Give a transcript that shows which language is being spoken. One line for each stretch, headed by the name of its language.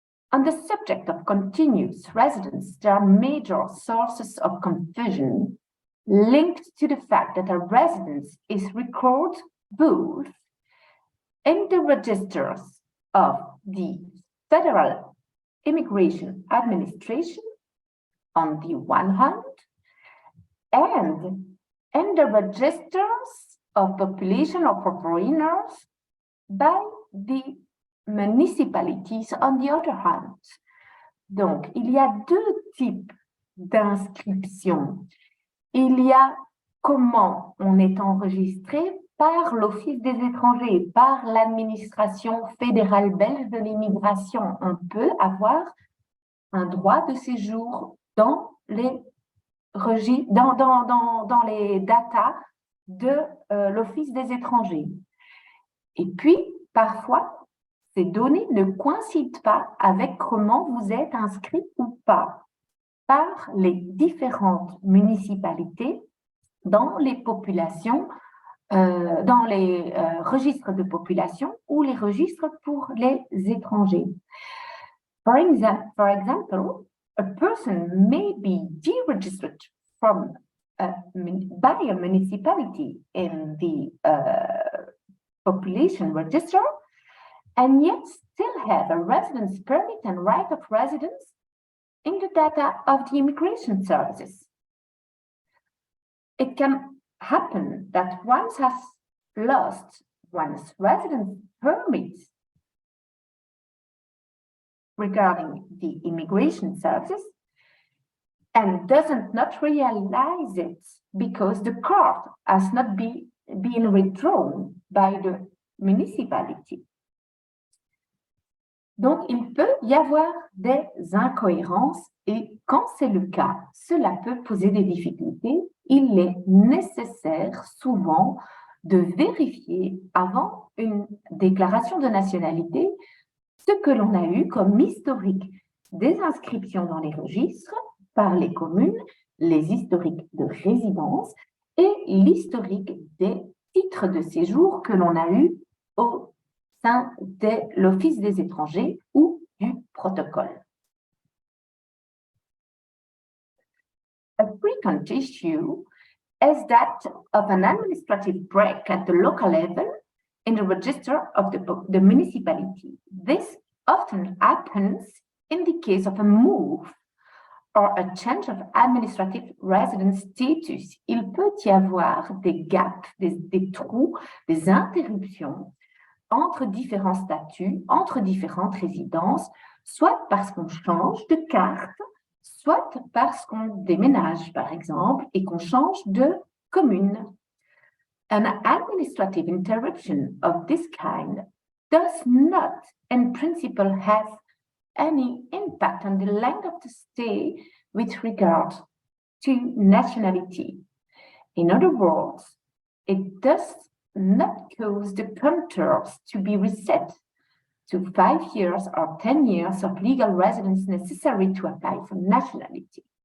English: On the subject of continuous residence, there are major sources of confusion linked to the fact that a residence is recorded both in the registers of the Federal Immigration Administration on the one hand, and in the registers of population or foreigners by the municipalities on the other hand.
French: Donc, il y a deux types d'inscriptions. Il y a comment on est enregistré par l'Office des étrangers, par l'administration fédérale belge de l'immigration. On peut avoir un droit de séjour dans les dans les datas de l'Office des étrangers. Et puis, parfois, ces données ne coïncident pas avec comment vous êtes inscrit ou pas par les différentes municipalités dans les populations, dans les registres de population ou les registres pour les étrangers.
English: For example, a person may be deregistered from by a municipality in the population register and yet still have a residence permit and right of residence in the data of the immigration services. It can happen that one has lost one's residence permit regarding the immigration services and doesn't not realize it because the card has not been withdrawn by the municipality.
French: Donc, il peut y avoir des incohérences et quand c'est le cas, cela peut poser des difficultés. Il est nécessaire souvent de vérifier avant une déclaration de nationalité ce que l'on a eu comme historique des inscriptions dans les registres par les communes, les historiques de résidence et l'historique des titres de séjour que l'on a eu au sein de l'Office des étrangers ou du protocole.
English: A frequent issue is that of an administrative break at the local level in the register of the municipality. This often happens in the case of a move or a change of administrative residence status.
French: Il peut y avoir des gaps, des trous, des interruptions entre différents statuts, entre différentes résidences, soit parce qu'on change de carte, soit parce qu'on déménage, par exemple, et qu'on change de commune.
English: An administrative interruption of this kind does not, in principle, have any impact on the length of the stay with regard to nationality. In other words, it does not cause the contours to be reset to 5 years or 10 years of legal residence necessary to apply for nationality.